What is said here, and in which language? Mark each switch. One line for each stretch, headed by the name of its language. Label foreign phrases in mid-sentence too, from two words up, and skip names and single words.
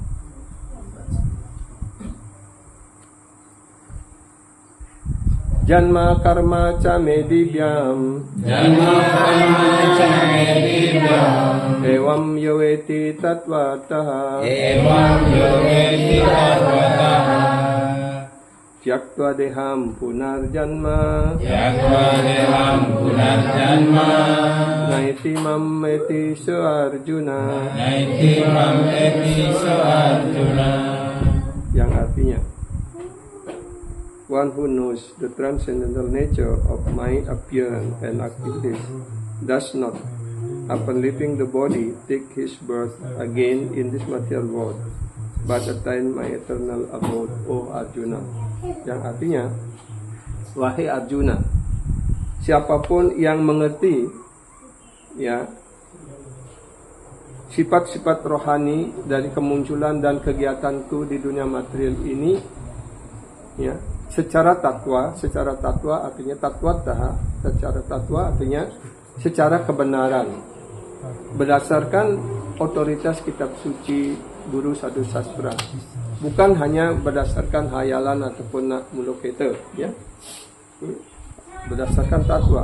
Sanskrit: जन्म कर्म च मे दिव्यम् एवं यो वेत्ति तत्त्वतः त्यक्त्वा देहं पुनर्जन्म नैति माम् एति सो अर्जुन.
Indonesian: Yang artinya,
English: one who knows the transcendental nature of my appearance and activities does not, upon leaving the body, take his birth again in this material world, but attain my eternal abode, O Arjuna.
Indonesian: Yang artinya, wahai Arjuna, siapapun yang mengerti ya sifat-sifat rohani dari kemunculan dan kegiatanku di dunia material ini, ya, secara tatwa artinya tatwataha, secara tatwa artinya secara kebenaran, berdasarkan otoritas kitab suci,
Sanskrit: गुरु साधु शास्त्र,
Indonesian: bukan hanya berdasarkan hayalan ataupun muluketa, ya, berdasarkan tatwa.